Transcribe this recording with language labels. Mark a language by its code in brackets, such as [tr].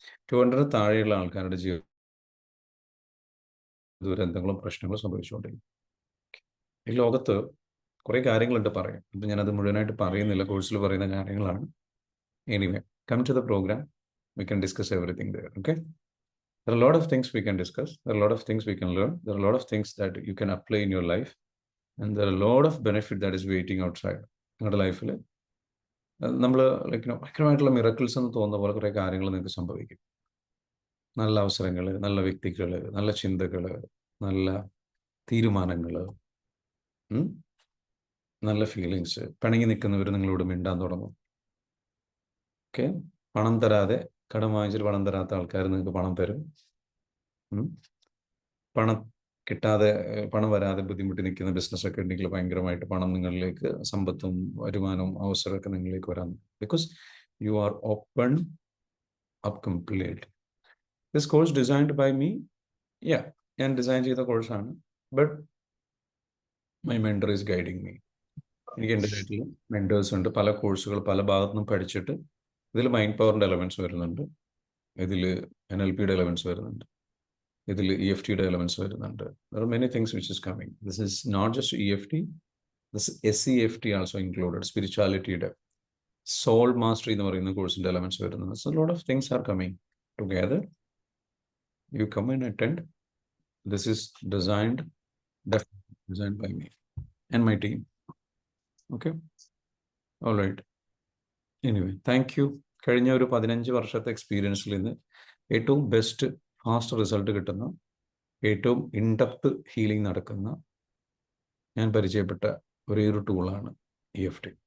[ml] 200 താഴെയുള്ള ആൾക്കാരുടെ ജീവിതം ദുരന്തങ്ങളും പ്രശ്നങ്ങളും സംഭവിച്ചുകൊണ്ടിരിക്കും. ഈ ലോകത്ത് കുറേ കാര്യങ്ങളുണ്ട് പറയാം. ഇപ്പം ഞാനത് മുഴുവനായിട്ട് പറയുന്നില്ല, കോഴ്സിൽ പറയുന്ന കാര്യങ്ങളാണ്. [en] Anyway, come to the program, we can discuss everything there. Okay, there are a lot of things we can discuss, there are a lot of things we can learn, there are a lot of things that you can apply in your life, and there are a lot of benefit that is waiting outside [ml] നിങ്ങളുടെ ലൈഫിൽ. നമ്മൾ ഭയങ്കരമായിട്ടുള്ള miracles എന്ന് തോന്നുന്ന പോലെ കുറേ കാര്യങ്ങൾ നിങ്ങൾക്ക് സംഭവിക്കും. നല്ല അവസരങ്ങൾ, നല്ല വ്യക്തികൾ, നല്ല ചിന്തകൾ, നല്ല തീരുമാനങ്ങൾ, നല്ല ഫീലിങ്സ്. പിണങ്ങി നിൽക്കുന്നവർ നിങ്ങളോട് മിണ്ടാൻ തുടങ്ങും. ഓക്കെ, പണം തരാതെ, കടം വാങ്ങിച്ചിട്ട് പണം തരാത്ത ആൾക്കാർ നിങ്ങൾക്ക് പണം തരും. പണം കിട്ടാതെ, പണം വരാതെ ബുദ്ധിമുട്ടി നിൽക്കുന്ന ബിസിനസ്സൊക്കെ ഉണ്ടെങ്കിൽ ഭയങ്കരമായിട്ട് പണം നിങ്ങളിലേക്ക്, സമ്പത്തും വരുമാനവും അവസരമൊക്കെ നിങ്ങളിലേക്ക് വരാൻ, [en] Because you are open up complete. This course designed by me, [ml] ഞാൻ ഡിസൈൻ ചെയ്ത കോഴ്സാണ്, [en] But my mentor is guiding me. [ml] എനിക്ക് എൻ്റെ വീട്ടിൽ മെൻറ്റേഴ്സ് ഉണ്ട്. പല കോഴ്സുകൾ പല ഭാഗത്തു നിന്നും പഠിച്ചിട്ട് ഇതിൽ മൈൻഡ് പവറിൻ്റെ എലമെൻറ്റ്സ് വരുന്നുണ്ട്, ഇതിൽ NLPയുടെ എലമെൻറ്റ്സ് വരുന്നുണ്ട്, ഇതിൽ EFTയുടെ എലമെൻറ്റ്സ് വരുന്നുണ്ട്. [en] There are many things which is coming. This is not just EFT, this SEFT also included, [ml] സ്പിരിച്വാലിറ്റിയുടെ soul mastery എന്ന് പറയുന്ന കോഴ്സിൻ്റെ എലമെൻറ്റ്സ് വരുന്നത്. [en] So a lot of things are coming together. You come and attend. This is designed by me and my team. Okay, all right. Anyway, thank you. [ml] കഴിഞ്ഞ ഒരു 15 വർഷത്തെ എക്സ്പീരിയൻസിൽ നിന്ന് ഏറ്റവും best, fast result കിട്ടുന്ന, ഏറ്റവും ഇൻഡെപ്ത് ഹീലിംഗ് നടക്കുന്ന ഞാൻ പരിചയപ്പെട്ട ഒരേ ഒരു ടൂളാണ് EFT.